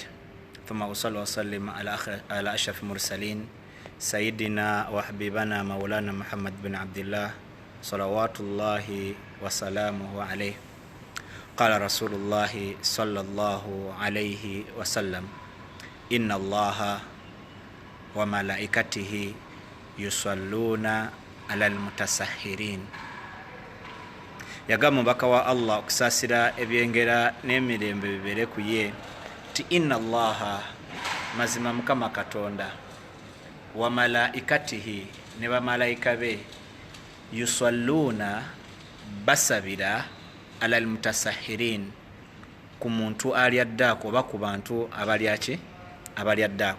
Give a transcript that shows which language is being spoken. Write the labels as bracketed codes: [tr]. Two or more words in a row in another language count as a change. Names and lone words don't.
[ar] ثم أصلي وأسلم على أشرف المرسلين سيدنا وحبيبنا مولانا محمد بن عبد الله صلوات الله وسلامه عليه. قال رسول الله صلى الله عليه وسلم، إن الله وملائكته يصلون على المتسحرين. [lg] Yagamba mbaka wa Allah okusasira ebyengera n'emirembe bibere kuye ti [ar] إن الله, [lg] mazima Mukama Katonda, [ar] وملائكته, [lg] ne bamalayika be, yusalluna, basabira [ar] على المتسحرين, [lg] ku muntu ali addaako oba ku bantu abali addaako.